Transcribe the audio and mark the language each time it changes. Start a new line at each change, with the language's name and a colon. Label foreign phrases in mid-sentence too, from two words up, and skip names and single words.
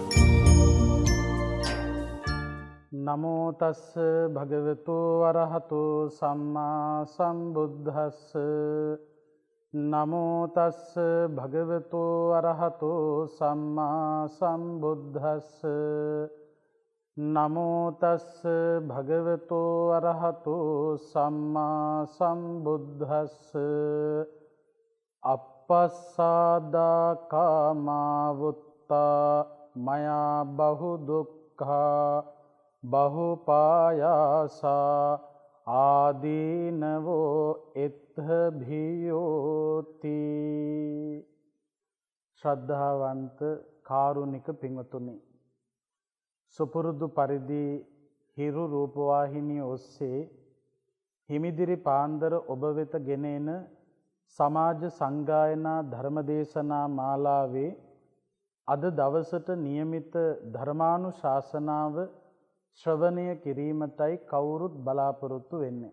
Pali: නමෝ තස්ස භගවතු වරහතු සම්මා සම්බුද්දස්ස නමෝ තස්ස භගවතු වරහතු සම්මා සම්බුද්දස්ස නමෝ තස්ස භගවතු වරහතු සම්මා සම්බුද්දස්ස අපස්සාදා කාමාවුත්තා මයා බහු දුක්ඛා බහුපායාසා ආදීනවෝ එත්ථ භියෝති.
Sinhala: ශ්‍රද්ධාවන්ත කාරුණික පින්වතුනි, සුපුරුදු පරිදි හිරු රූපවාහිනිය ඔස්සේ හිමිදිරි පාන්දර ඔබ වෙත ගෙන එන සමාජ සංගායනා ධර්මදේශනා මාලාවේ අද දවසට නියමිත ධර්මානුශාසනාව ශ්‍රවණය කිරීමටයි කවුරුත් බලාපොරොත්තු වෙන්නේ.